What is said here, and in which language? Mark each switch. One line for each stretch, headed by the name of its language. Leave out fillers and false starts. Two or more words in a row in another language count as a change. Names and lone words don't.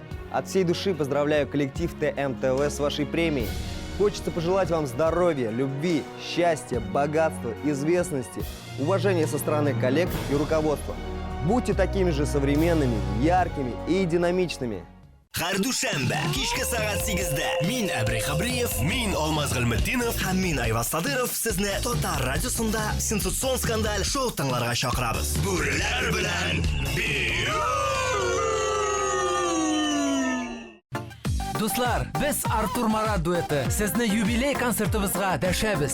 Russian: От всей души поздравляю коллектив ТМТВ с вашей премией. Хочется пожелать вам здоровья, любви, счастья, богатства, известности, уважения со стороны коллег и руководства. Будьте такими же современными, яркими и динамичными.
Uzbek: Har dushanba kechki soat 8da men Abri Xabriyev, men Olmaz G'ilmiddinov ham men Ayvaz Sadirov sizni Total radiosida sensatsion skandal shou tinglarga chaqiramiz. Bo'rilar bilan Do'stlar, biz Artur Marat dueti sizni yubiley konsertimizga dashamiz.